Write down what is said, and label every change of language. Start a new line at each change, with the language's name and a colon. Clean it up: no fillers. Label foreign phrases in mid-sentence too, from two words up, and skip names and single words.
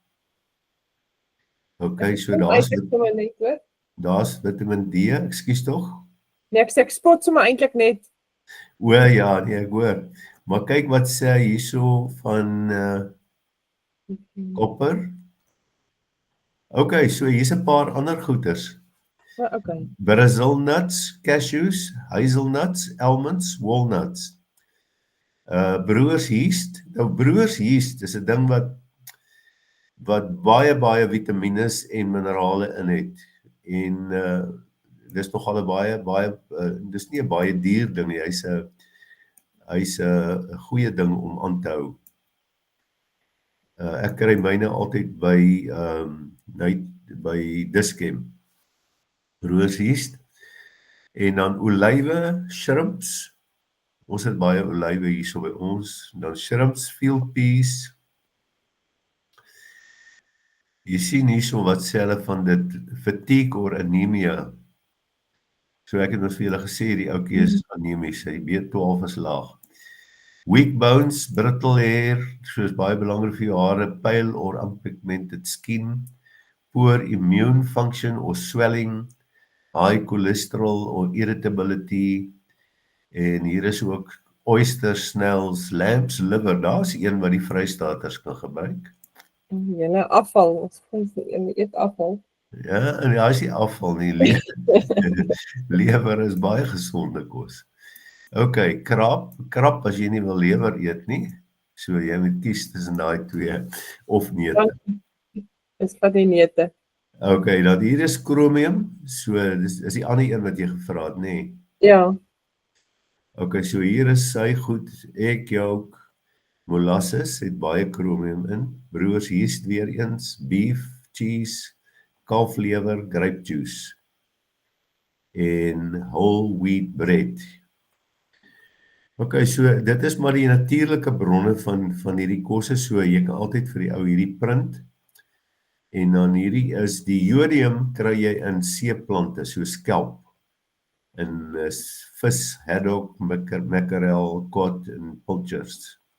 Afrikaans: Okay, so daar's vitamin D, ekskuus tog. Nee, ek spot sommer eintlik net. Ja, nee, ek hoor. Maar kyk wat sê hy hierso van kopper. Okay, so hier's 'n paar ander goeters. Okay.
English: Brazil nuts, cashews, hazelnuts, almonds, walnuts. Brewers yeast.
Afrikaans: Nou brewers yeast is 'n ding wat baie vitamiene en minerale in het. En dis nogal 'n baie dis nie 'n baie duur ding nie. Hy's 'n goeie ding om aan te hou. Ek kry myne altyd by Dischem.
English: Brewers yeast.
Afrikaans: En dan olywe, shrimps. Ons het baie olywe hierso by ons. Dan shrimps,
English: field peas.
Afrikaans: Jy sien hierso wat sê hulle van dit,
English: fatigue or anemia.
Afrikaans: So ek het mos vir julle gesê die ouetjie is anemies, sy B12 is laag.
English: Weak bones, brittle hair,
Afrikaans: soos baie belangrik vir jou hare,
English: pale or unpigmented skin, poor immune function or swelling, high cholesterol or irritability,
Afrikaans: en hier is ook
English: oyster snails, lamb's liver,
Afrikaans: daar's een wat die Vrystaaters kan gebruik. Julle afval, ons eet afval. Ja, en daar is nie afval nie, lewer is baie gesonde kos. Okay, krap as jy nie wil lewer eet nie, so jy moet kies tussen daai twee, of neute. Dis vir die neute. Okay, dan hier is chromium, so dis is die ander een wat jy gevra het, nê? Ja. Okay, so hier is sy goed,
English: egg yolk,
Afrikaans: molasses het baie chromium in,
English: brewers yeast
Afrikaans: weer eens,
English: beef, cheese, kalflewer, grape juice en whole wheat bread.
Afrikaans: Okay, so dit is maar die natuurlike bronne van hierdie kosse, so jy kan altyd vir die ou hierdie print. En dan hierdie is die jodium kry jy in seeplante, so skelp. In vis,
English: haddock, mackerel, cod en pilchards.